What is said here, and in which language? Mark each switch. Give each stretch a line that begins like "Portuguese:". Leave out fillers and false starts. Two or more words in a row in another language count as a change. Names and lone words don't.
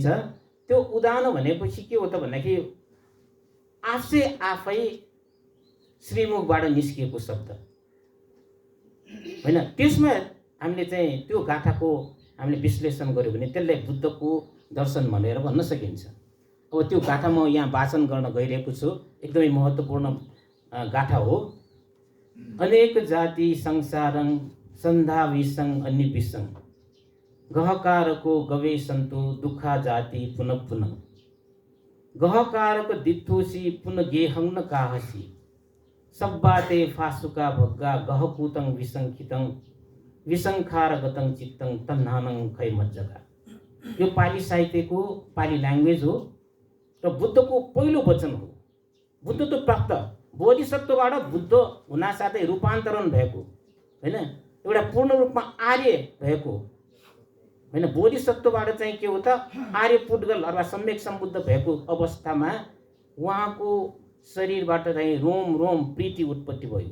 Nepali: त्यो उदाहरण भनेपछि के हो त भन्दाखेरि आफै श्रीमुखबाट निस्किएको शब्द होइन। त्यसमा हामीले चाहिँ त्यो गाथाको हामीले विश्लेषण गर्यो भने त्यसलाई बुद्धको दर्शन भनेर भन्न सकिन्छ। अब त्यो गाथा म यहाँ वाचन गर्न गइरहेको छु। एकदमै महत्त्वपूर्ण गाथा हो।
Pali: अनेक जाति संसारं सन्धाविसं अन्यविसं गहकारको गवेशन्तु दुःखा जाति पुनः पुनः गहकारक दित्थोसी पुनः गेहं न काहसी सब्बाते फासुका भग्गा गहकूतं विसंखितं विसंखारगतं चित्तं तन्हानं खै मज्जगा।
Nepali: यो पाली साहित्यको पाली ल्याङ्ग्वेज हो र बुद्धको पहिलो वचन हो। बुद्धत्व प्राप्त बोधिसत्वबाट बुद्ध हुनासाथै रूपान्तरण भएको होइन एउटा पूर्ण रूपमा आर्य भएको होइन बोधिसत्वबाट चाहिँ के हो त आर्य पुद्गल अथवा सम्यक सम्बुद्ध भएको अवस्थामा उहाँको शरीरबाट चाहिँ रोम रोम प्रीति उत्पत्ति भयो।